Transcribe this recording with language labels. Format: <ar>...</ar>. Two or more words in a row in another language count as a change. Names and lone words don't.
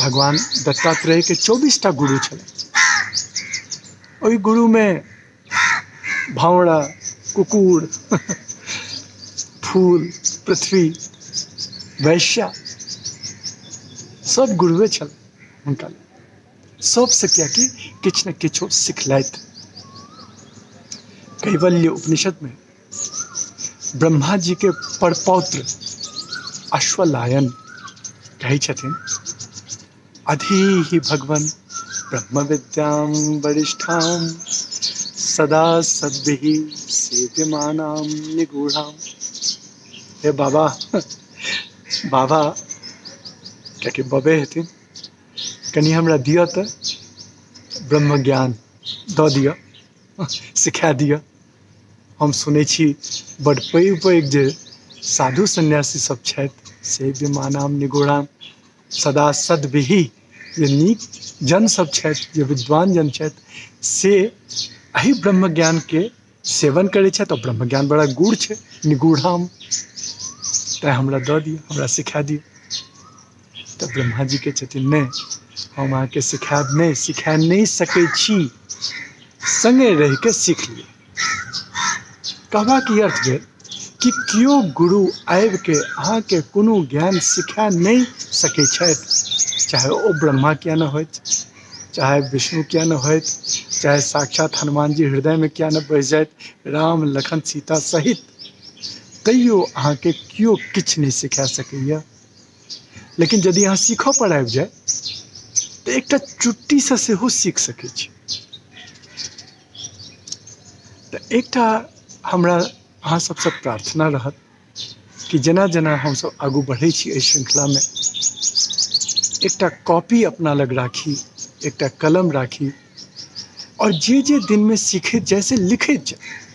<mai>भगवान दत्तात्रेय के 24टा गुरु छलै, ओहि गुरु में भावड़ा, कुकुर, फूल, पृथ्वी, वैश्या सब गुरुए छल हुनका, सबसे क्या कि किछ न किछो सिखलथि। कैवल्य उपनिषद में ब्रह्मा जी के परपौत्र अश्वलायन कहै छथिन,</mai> <sa>अधिहि भगवन ब्रह्म विद्याम वरिष्ठाम सदा सद्भिः सेव्यमानाम निगूढ़ाम।</sa> <mai>हे बाबा, बाबा क्या कि बबे हथिन, कनी हमरा दिया तो ब्रह्म ज्ञान दऽ दिया, सिखा दिया। हम सुनै छी बड़ पैघ पैघ जे साधु सन्यासी सब छथि,</mai> <sa>सेव्यमानाम निगूढ़ाम सदा सद्भिः,</sa> <mai>जे नीक जन सब छथि, जे विद्वान जन छथि, से एहि ब्रह्म ज्ञान के सेवन करै छथि, और ब्रह्म ज्ञान बड़ा गूढ़ छै, निगूढ़ाम, तैं हमरा दऽ दिअ, हमरा सिखा दिअ। तो ब्रह्मा जी के छथिन नहीं, हम अहाँके सिखा नहीं सकै छी, संगे रह के सीख लिअ। कहबा की अर्थ भेल कि कियो गुरु आबि के अहाँके कोनो ज्ञान सिखा नहीं सकै छथि, चाहे ओ ब्रह्मा किया न होइत, चाहे विष्णु किया न होइत, चाहे साक्षात हनुमान जी हृदय में किया न बसि जाइत, राम लखन सीता सहित, तैयो अहाँके कियो किछु नहीं सिखा सकैया। लेकिन यदि अहाँ सीखऽ पर आबि जाए तो एकटा चुट्टी से सेहो सीख सकै छी। तो एकटा हमरा अहाँ सबसे प्रार्थना रहत कि जेना जेना हम सब आगू बढ़ै छी एहि श्रृंखला में, एकटा कॉपी अपना लग राखी, एकटा कलम राखी, और जे दिन में सीखैत जाए से लिखैत जाए।</mai>